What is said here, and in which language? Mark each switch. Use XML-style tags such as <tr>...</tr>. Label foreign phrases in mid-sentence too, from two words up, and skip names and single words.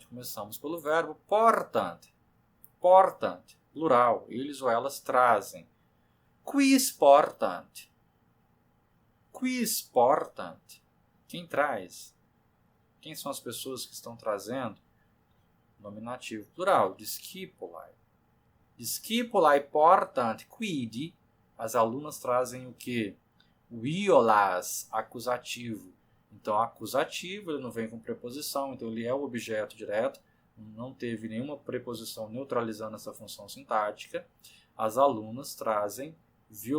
<pt>Começamos pelo verbo portant. Portant, plural. Eles ou elas trazem.</pt> <la>Quis portant. Quis portant.</la> <pt>Quem traz? Quem são as pessoas que estão trazendo? Nominativo plural, discipulae.</pt> <la>Discipulae portant quid.</la> <pt>As alunas trazem o quê? Violas, acusativo. Então, acusativo, ele não vem com preposição, então ele é o objeto direto. Não teve nenhuma preposição neutralizando essa função sintática. As alunas trazem violetas.</pt>